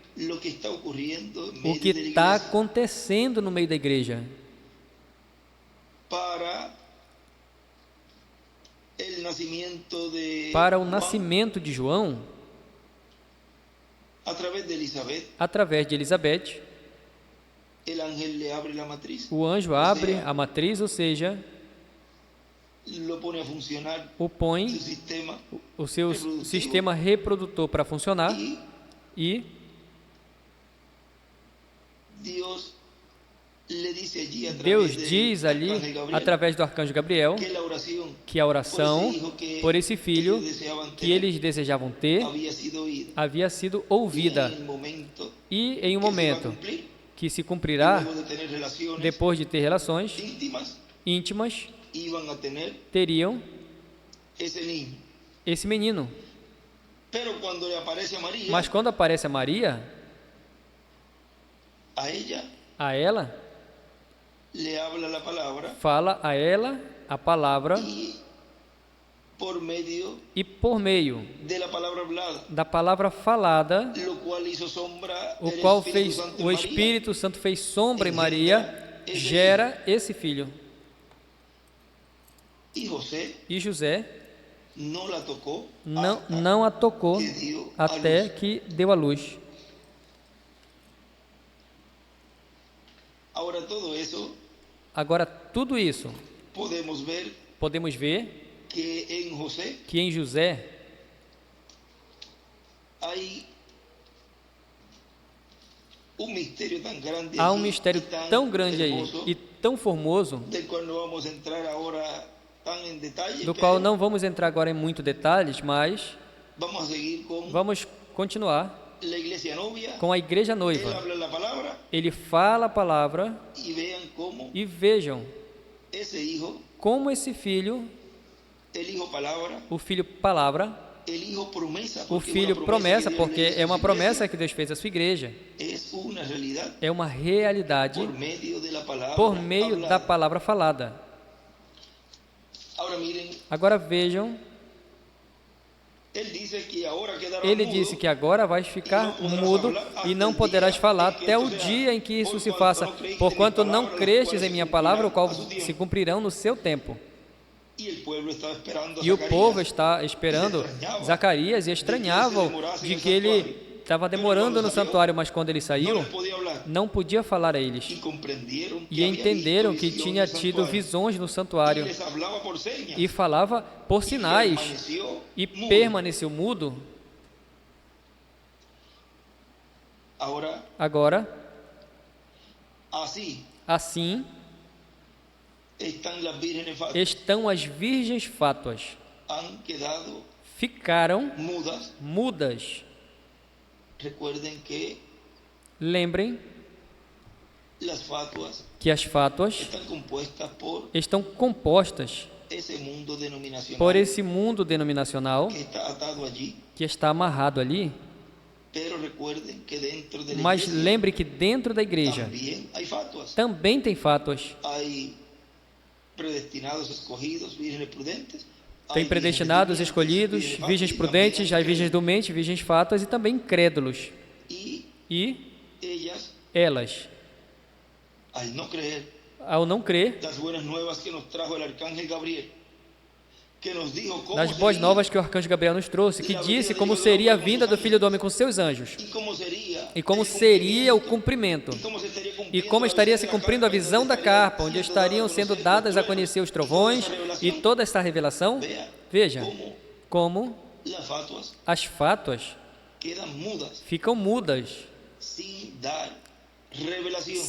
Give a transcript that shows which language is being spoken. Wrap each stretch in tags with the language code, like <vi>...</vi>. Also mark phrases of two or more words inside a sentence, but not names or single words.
<pt>o que está acontecendo no meio da igreja para o nascimento de João, através de Elizabeth. O anjo abre a matriz, ou seja,</pt> <es>lo pone a funcionar</es> <pt>o põe</pt> <es>su sistema</es> <pt>o seu reprodutivo sistema reprodutor para funcionar</pt> <es>y</es> <pt>e</pt> <es>Dios le dice allí a</es> <pt>Deus</pt> <es>través</es> <pt>diz</pt> <es>del</es> <pt>ali,</pt> <es>arcángel Gabriel,</es> <pt>através do arcanjo Gabriel,</pt> <es>que la oración</es> <pt>que a oração por esse filho</pt> <es>ellos deseaban</es> <pt>que</pt> <es>tener</es> <pt>eles desejavam ter</pt> <es>había sido oída.</es> <pt>havia sido</pt> <es>Y</es> <pt>ouvida,</pt> <es>en el momento</es> <pt>e em um</pt> <es>que se iba a</es> <pt>momento</pt> <es>cumplir,</es> <pt>que se</pt> <es>y</es> <pt>cumprirá,</pt> <es>luego de tener relaciones</es> <pt>depois de ter relações</pt> <es>íntimas,</es> <pt>íntimas,</pt> <es>iban a tener</es> <pt>teriam</pt> <es>ese niño.</es> <pt>esse menino.</pt> <es>Pero cuando le aparece a María,</es> <pt>Mas quando aparece a Maria,</pt> <es>a ella</es> <pt>a ela,</pt> <es>le habla la palabra</es> <pt>fala a ela a palavra</pt> <es>y por medio</es> <pt>e por meio</pt> <es>de la palabra hablada,</es> <pt>da palavra falada,</pt> <es>lo cual hizo sombra</es> <pt>o</pt> <es>del</es> <pt>qual</pt> <es>Espíritu</es> <pt>fez</pt> <es>Santo en</es> <pt>o</pt> <es>María,</es> <pt>Espírito Santo fez sombra em Maria, gera esse filho.</pt> <es>y José</es> <pt>E José</pt> <es>no la tocó</es> <pt>não a tocou</pt> <es>que dio a</es> <pt>até</pt> <es>luz.</es> <pt>que deu a luz.</pt> <es>Ahora todo eso</es> <pt>Agora, tudo isso,</pt> <es>podemos ver</es> <pt>que</pt> <es>en José</es> <pt>em José</pt> <es>hay un misterio tan grande</es> <pt>há um</pt> <es>allí</es> <pt>mistério</pt> <es>y tan</es> <pt>tão grande aí</pt> <es>hermoso,</es> <pt>e tão formoso,</pt> <es>del cual no vamos a entrar ahora tan en detalle,</es> <pt>do qual</pt> <es>pero</es> <pt>não vamos entrar agora em muitos detalhes, mas</pt> <es>vamos a seguir con</es> <pt>vamos continuar</pt> <es>la iglesia novia.</es> <pt>com a igreja</pt> <es>Él</es> <pt>noiva.</pt> <es>habla la palabra</es> <pt>Ele fala a palavra</pt> <es>y vean cómo</es> <pt>e vejam</pt> <es>ese hijo,</es> <pt>como esse filho,</pt> <es>el hijo palabra,</es> <pt>o filho palavra,</pt> <es>el hijo promesa,</es> <pt>o</pt> <es>porque</es> <pt>filho</pt> <es>una</es> <pt>promessa,</pt> <es>que Dios le</es> <pt>porque</pt> <es>hizo</es> <pt>é</pt> <es>a</es> <pt>uma</pt> <es>su</es> <pt>promessa</pt> <es>iglesia,</es> <pt>que Deus fez à sua igreja,</pt> <es>es una realidad</es> <pt>é uma realidade</pt> <es>por medio de la palabra</es> <pt>por meio da</pt> <es>hablada.</es> <pt>palavra falada.</pt> <es>Ahora miren,</es> <pt>Agora vejam,</pt> <es>él dice que ahora quedará</es> <pt>ele</pt> <es>mudo,</es> <pt>disse que agora vais ficar mudo e não poderás falar até o dia em que isso se faça, porquanto não crestes em minha palavra, o qual se cumprirão no seu tempo.</pt> <es>y el pueblo estaba esperando a</es> <pt>E o povo</pt> <es>Zacarías,</es> <pt>está esperando Zacarias e estranhavam de que ele estava demorando no santuário, mas quando ele</pt> <es>no</es> <pt>saiu,</pt> <es>les podía hablar,</es> <pt>não podia falar a eles.</pt> <es>y comprendieron que</es> <pt>E</pt> <es>había</es> <pt>entenderam</pt> <es>visto</es> <pt>que</pt> <es>visiones</es> <pt>tinha</pt> <es>del</es> <pt>tido</pt> <es>santuario,</es> <pt>visões no</pt> <es>y</es> <pt>santuário</pt> <es>les hablaba por señas,</es> <pt>e falava por</pt> <es>y</es> <pt>sinais</pt> <es>permaneció</es> <pt>e</pt> <es>mudo.</es> <pt>permaneceu mudo.</pt> <es>Ahora,</es> <pt>Agora,</pt> <es>así</es> <pt>assim</pt> <es>están las vírgenes fátuas,</es> <pt>estão as virgens fátuas,</pt> <es>han quedado</es> <pt>ficaram</pt> <es>mudas.</es> <pt>mudas.</pt> <es>Recuerden que</es> <pt>Lembrem</pt> <es>las fatuas</es> <pt>que as fátuas</pt> <es>están compuestas por</es> <pt>estão compostas esse mundo denominacional por esse mundo denominacional</pt> <es>que está atado allí.</es> <pt>que está amarrado ali,</pt> <es>Pero recuerden que dentro de la</es> <pt>mas</pt> <es>iglesia</es> <pt>lembre que dentro da igreja</pt> <es>también hay fatuas.</es> <pt>também tem fátuas.</pt> <es>Hay predestinados, escogidos, vírgenes prudentes.</es> <pt>Tem</pt> <es>hay</es> <pt>predestinados,</pt> <es>vírgenes</es> <pt>escolhidos,</pt> <es>fátuas,</es> <pt>virgens</pt> <es>y también</es> <pt>prudentes,</pt> <es>hay</es> <pt>as virgens domentes, virgens fátuas e também incrédulos.</pt> <es>Y</es> <pt>E</pt> <es>ellas,</es> <pt>elas,</pt> <es>al no creer</es> <pt>ao não crer</pt> <es>las buenas nuevas que nos trajo el arcángel Gabriel, que nos dijo cómo</es> <pt>nas boas</pt> <es>sería</es> <pt>novas que o arcanjo Gabriel nos trouxe, que disse como seria a vinda do Filho do Homem com seus anjos,</pt> <es>y cómo</es> <pt>seria o cumprimento, e como estaria se cumprindo a visão da carpa, onde estariam sendo dadas a conhecer os trovões e toda esta revelação. Veja como</pt> <es>las fatuas</es> <pt>as fátuas</pt> <es>quedan mudas</es> <pt>ficam mudas,</pt> <es>sin dar revelación,</es>